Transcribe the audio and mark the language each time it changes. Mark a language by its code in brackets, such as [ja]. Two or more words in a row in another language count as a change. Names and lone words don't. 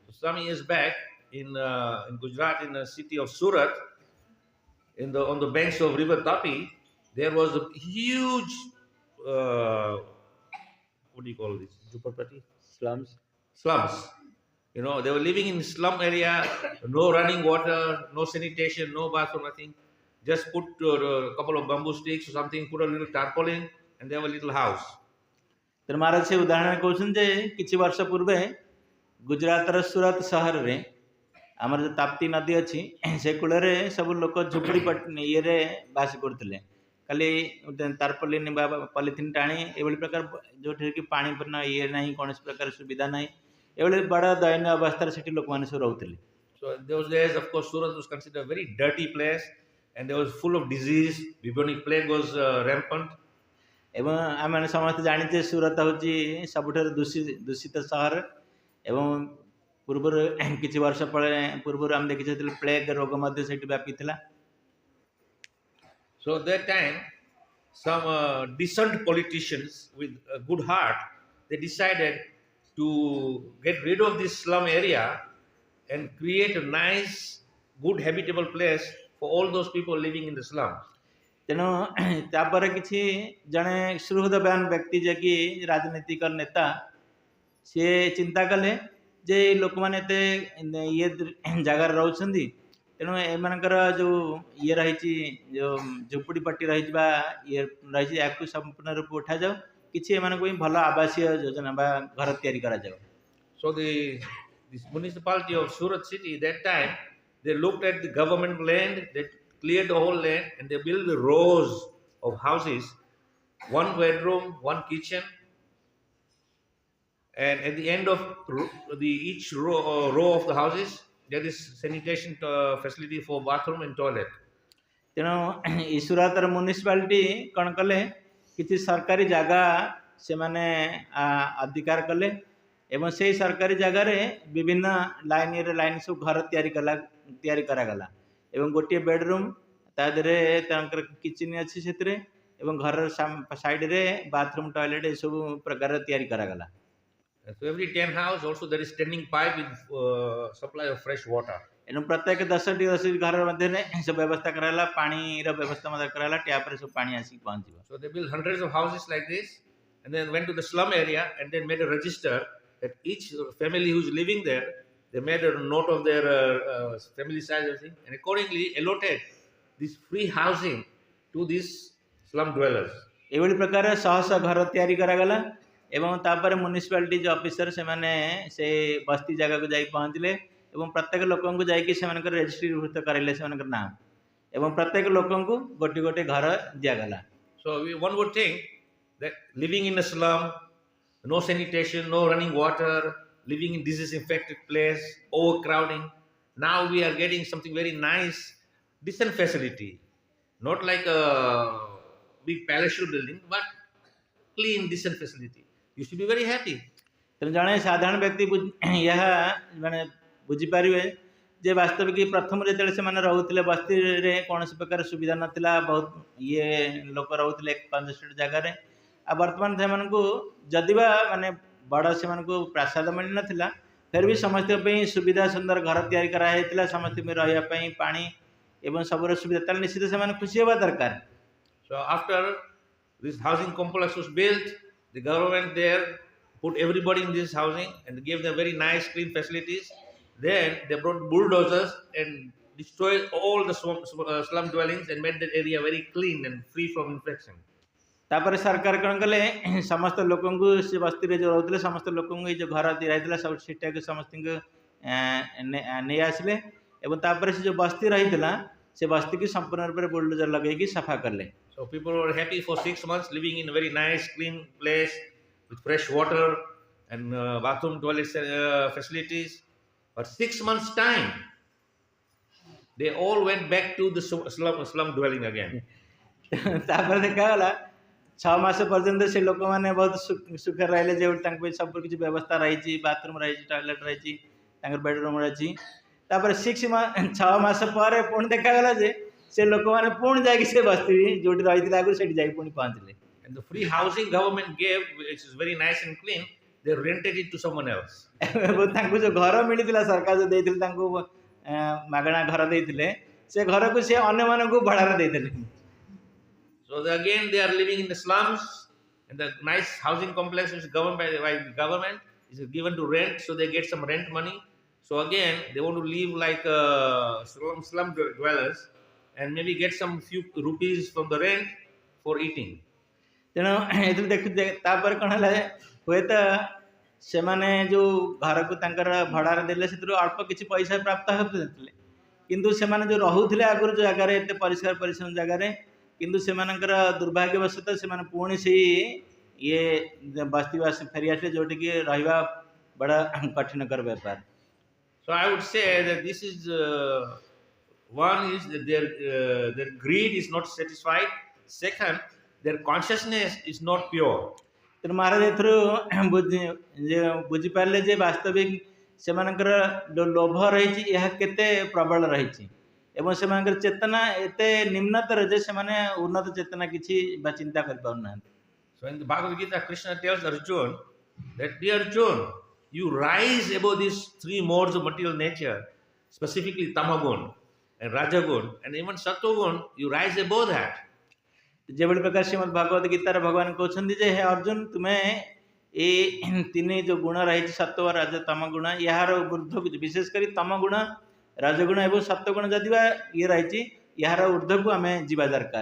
[en] Some years back in Gujarat, in the city of Surat, on the banks of river Tapi, there was a huge what do you call this? Jhupapati? Slums. You know, they were living in slum area, no running water, no sanitation, no bathroom, nothing. Just put a couple of bamboo sticks or something, put a little tarpaulin, and they have a little house. [or] ତେଣୁ ମହାରାଜ ସେ ଉଦାହରଣ କହୁଛନ୍ତି ଯେ କିଛି ବର୍ଷ ପୂର୍ବେ ଗୁଜରାଟର ସୁରତ ସହରରେ ଆମର ଯେଉଁ ତାପ୍ତି ନଦୀ ଅଛି ସେ କୂଳରେ ସବୁ ଲୋକ ଝୁପୁଡ଼ି ଇଏରେ ବାସ କରୁଥିଲେ, ଖାଲି ତାରପଲିନ ବା ପଲିଥିନ୍ ଟାଣି ଏଭଳି ପ୍ରକାର, ଯେଉଁଠିକି ପାଣି ଇଏ ନାହିଁ, କୌଣସି ପ୍ରକାର ସୁବିଧା ନାହିଁ, ଏଭଳି ବଡ଼ ଦୟନୀୟ ଅବସ୍ଥାରେ ସେଠି ଲୋକମାନେ ସବୁ ରହୁଥିଲେ। [en] So in those days, of course, Surat was considered a very dirty place, and there was full of disease. Bubonic plague was rampant. [or] ଏବଂ ଆମେ ସମସ୍ତେ ଜାଣିଛେ ସୁରତ ହେଉଛି ସବୁଠାରୁ ଦୂଷିତ ସହର, ଏବଂ ପୂର୍ବରୁ କିଛି ବର୍ଷ ପୂର୍ବରୁ ଆମେ ଦେଖିଛେ ପ୍ଲେଗ ରୋଗ ମଧ୍ୟ ସେଠି ବ୍ୟାପିଥିଲା। [en] So at that time, some decent politicians with a good heart, they decided to get rid of this slum area and create a nice, good habitable place for all those people living in the slums. [or] ତେଣୁ ତାପରେ କିଛି ଜଣେ ସୁହୃଦବାନ ବ୍ୟକ୍ତି ଯିଏକି ରାଜନୈତିକ ନେତା, ସିଏ ଚିନ୍ତା କଲେ ଯେ ଲୋକମାନେ ଏତେ ଇଏ ଜାଗାରେ ରହୁଛନ୍ତି, ତେଣୁ ଏମାନଙ୍କର ଯେଉଁ ଇଏ ରହିଛି, ଯେଉଁ ଝୁପୁଡ଼ି ପଟ୍ଟି ରହିଛି ବା ଇଏ ରହିଛି, ୟାକୁ ସମ୍ପୂର୍ଣ୍ଣ ରୂପେ ଉଠାଯାଉ, କିଛି ଏମାନଙ୍କୁ ବି ଭଲ ଆବାସୀୟ ଯୋଜନା ବା ଘର ତିଆରି କରାଯାଉ। [en] So this municipality of Surat city, that time, they looked at the government land, they cleared the whole land, and they built the rows of houses, one bedroom, one kitchen, and at the end of each row of the houses, there is sanitation facility for bathroom and toilet. [or] ତେଣୁ ଇ ସୁରତର ମ୍ୟୁନିସିପାଲିଟି କ'ଣ କଲେ, କିଛି ସରକାରୀ ଜାଗା ସେମାନେ ଅଧିକାର କଲେ ଏବଂ ସେହି ସରକାରୀ ଜାଗାରେ ବିଭିନ୍ନ ଲାଇନ୍ ସବୁ ଘର ତିଆରି କରାଗଲା ଏବଂ ଗୋଟିଏ ବେଡରୁମ୍, ତା ଦେହରେ ତାଙ୍କର କିଚେନ୍ ଅଛି ସେଥିରେ, ଏବଂ ଘରର ସାଇଡ଼ରେ [en] bathroom, toilet [or] ଏସବୁ ପ୍ରକାର ତିଆରି କରାଗଲା। [en] So every 10 house also there is standing pipe with supply of fresh water. [or] ଏବଂ ପ୍ରତ୍ୟେକ 10ଟି ଘର ମଧ୍ୟରେ ସବୁ ବ୍ୟବସ୍ଥା କରାଗଲା, ପାଣିର ବ୍ୟବସ୍ଥା ମଧ୍ୟ କରାଗଲା, ଟ୍ୟାପରେ ସବୁ ପାଣି ଆସିକି ପହଞ୍ଚିବ। [en] So they built hundreds of houses like this, and then went to the slum area and then made a register that each family who's living there, they made a note of their family size, everything, and accordingly allotted this free housing to these slum dwellers. [or] ଏଭଳି ପ୍ରକାର ଶହ ଶହ ଘର ତିଆରି କରାଗଲା ଏବଂ ତାପରେ ମ୍ୟୁନିସିପାଲିଟି ଯେଉଁ ଅଫିସର ସେମାନେ ସେ ବସ୍ତି ଜାଗାକୁ ଯାଇ ପହଞ୍ଚିଲେ ଏବଂ ପ୍ରତ୍ୟେକ ଲୋକଙ୍କୁ ଯାଇକି ସେମାନଙ୍କର ରେଜିଷ୍ଟ୍ରିଭୁକ୍ତ କରାଇଲେ ସେମାନଙ୍କର ନାମ, ଏବଂ ପ୍ରତ୍ୟେକ ଲୋକଙ୍କୁ ଗୋଟିଏ ଗୋଟିଏ ଘର ଦିଆଗଲା। [en] So one would think that living in a slum, no sanitation, no running water, living in disease-infected place, overcrowding. Now we are getting something very nice, decent facility, not like a big palatial building, but clean, decent facility. You should be very happy. [or] ତେଣୁ ଜଣେ ସାଧାରଣ ବ୍ୟକ୍ତି ଏହା ମାନେ ବୁଝିପାରିବେ ଯେ ବାସ୍ତବିକ ପ୍ରଥମରୁ ଯେତେବେଳେ ସେମାନେ ରହୁଥିଲେ ବସ୍ତିରେ କୌଣସି ପ୍ରକାର ସୁବିଧା ନଥିଲା, ବହୁତ ଇଏ ଲୋକ ରହୁଥିଲେ 5-6 ଜାଗାରେ, ଆଉ ବର୍ତ୍ତମାନ ସେମାନଙ୍କୁ ଯଦିବା ମାନେ ବଡ଼ ସେମାନଙ୍କୁ ପ୍ରାସାଦ ମିଳିନଥିଲା, ଫେର ବି ସମସ୍ତଙ୍କ ପାଇଁ ସୁବିଧା ସୁନ୍ଦର ଘର ତିଆରି କରାଯାଇଥିଲା, ସମସ୍ତଙ୍କ ରହିବା ପାଇଁ ପାଣି ଏବଂ ସବୁର ସୁବିଧା, ତାହେଲେ ନିଶ୍ଚିତ ସେମାନେ ଖୁସି ହେବା ଦରକାର। [en] So after this housing complex was built, the government there put everybody in this housing and gave them very nice clean facilities. Then they brought bulldozers and destroyed all the slum dwellings and made that area very clean and free from infection. [or] ତାପରେ ସରକାର କ'ଣ କଲେ, ସମସ୍ତ ଲୋକଙ୍କୁ ସେ ବସ୍ତିରେ ଯେଉଁ ରହୁଥିଲେ ସମସ୍ତ ଲୋକଙ୍କୁ ଏଇ ଯେଉଁ ଘର ଦିଆଯାଇଥିଲା ସବୁ ସେଟାକୁ ସମସ୍ତଙ୍କୁ ନେଇ ଆସିଲେ ଏବଂ ତାପରେ ସେ ଯେଉଁ ବସ୍ତି ରହିଥିଲା ସେ ବସ୍ତିକୁ ସମ୍ପୂର୍ଣ୍ଣ ରୂପରେ ବୁଲଡୋଜର ଲଗେଇକି ସଫା କଲେ। [en] So people were happy for 6 months living in a very nice clean place with fresh water and bathroom, toilet facilities. But 6 months time, they all went back to the slum dwelling again. [or] ତାପରେ ଦେଖାଗଲା 6 ମାସ ପର୍ଯ୍ୟନ୍ତ ସେ ଲୋକମାନେ ବହୁତ ସୁଖରେ ରହିଲେ, ଯେଉଁଠି ତାଙ୍କ ପାଇଁ ସବୁ କିଛି ବ୍ୟବସ୍ଥା ରହିଛି, ବାଥରୁମ୍ ରହିଛି, ଟଏଲେଟ୍ ରହିଛି, ତାଙ୍କର ବେଡରୁମ୍ ରହିଛି। ତାପରେ 6 ମାସ ପରେ ପୁଣି ଦେଖାଗଲା ଯେ ସେ ଲୋକମାନେ ପୁଣି ଯାଇକି ସେ ବସ୍ତି ଯେଉଁଠି ରହିଥିଲେ ଆଗରୁ ସେଠି ଯାଇକି ପୁଣି ପହଞ୍ଚିଲେ। [en] And the free housing government gave, which is very nice and clean, they rented it to someone else. [or] ତାଙ୍କୁ ଯେଉଁ ଘର ମିଳିଥିଲା, ସରକାର ଯେଉଁ ଦେଇଥିଲେ ତାଙ୍କୁ ମାଗଣା ଘର ଦେଇଥିଲେ, ସେ ଘରକୁ ସେ ଅନ୍ୟମାନଙ୍କୁ ଭଡ଼ାରେ ଦେଇଥିଲେ। [en] So again they are living in the slums, and the nice housing complex which is governed by the government is given to rent, so they get some rent money. So again they want to live like slum dwellers and maybe get some few rupees from the rent for eating. [or] ତେଣୁ ଏଥିରୁ ଦେଖୁ ତାପରେ କ'ଣ ହେଲା ହୁଏତ ସେମାନେ ଯେଉଁ ଘରକୁ ତାଙ୍କର ଭଡ଼ାରେ ଦେଲେ ସେଥିରୁ ଅଳ୍ପ କିଛି ପଇସା ପ୍ରାପ୍ତ ହେଉଥିଲେ, କିନ୍ତୁ ସେମାନେ ଯେଉଁ ରହୁଥିଲେ ଆଗରୁ ଯେଉଁ ଜାଗାରେ ଏତେ ପରିଷ୍କାର ପରିଚ୍ଛନ୍ନ ଜାଗାରେ, କିନ୍ତୁ ସେମାନଙ୍କର ଦୁର୍ଭାଗ୍ୟବଶତଃ ସେମାନେ ପୁଣି ସେଇ ଇଏ ବସ୍ତିବାସ ଫେରିଆସିଲେ ଯେଉଁଠିକି ରହିବା ବଡ଼ କଠିନକର ବେପାର। [en] So I would say that this is one is that their greed is not satisfied. Second, their consciousness is not pure. [or] ତେଣୁ ମହାରାଜ ଏଥିରୁ ବୁଝିପାରିଲେ ଯେ ବାସ୍ତବିକ ସେମାନଙ୍କର ଯେଉଁ ଲୋଭ ରହିଛି ଏହା କେତେ ପ୍ରବଳ ରହିଛି ଏବଂ ସେମାନଙ୍କର ଚେତନା ଏତେ ନିମ୍ନତର ଯେ ସେମାନେ ଉନ୍ନତ ଚେତନା କିଛି ବା ଚିନ୍ତା କରିପାରୁନାହାନ୍ତି। [en] So in the Bhagavad Gita, Krishna tells Arjuna that, dear Arjuna, you rise above these three modes of material nature, specifically Tamagun and Rajagun and even Sattvagun, you rise above that. [or] ଯେଭଳି ପ୍ରକାର ଶ୍ରୀମଦ୍ ଭଗବତ ଗୀତାରେ ଭଗବାନ କହୁଛନ୍ତି ଯେ ହେ ଅର୍ଜୁନ, ତୁମେ ଏଇ ତିନି ଯେଉଁ ଗୁଣ ରହିଛି ସତ୍ତ୍ୱ ରଜ ତମ ଗୁଣ, ଏହାର ଊର୍ଦ୍ଧ୍ୱକୁ ବିଶେଷ କରି ତମ ଗୁଣ ରଜଗୁଣ ଏବଂ ସତ୍ତ୍ୱଗୁଣ ଯଦି ବା ଇଏ ରହିଛି ଏହାର ଊର୍ଦ୍ଧ୍ୱକୁ ଆମେ ଯିବା ଦରକାର।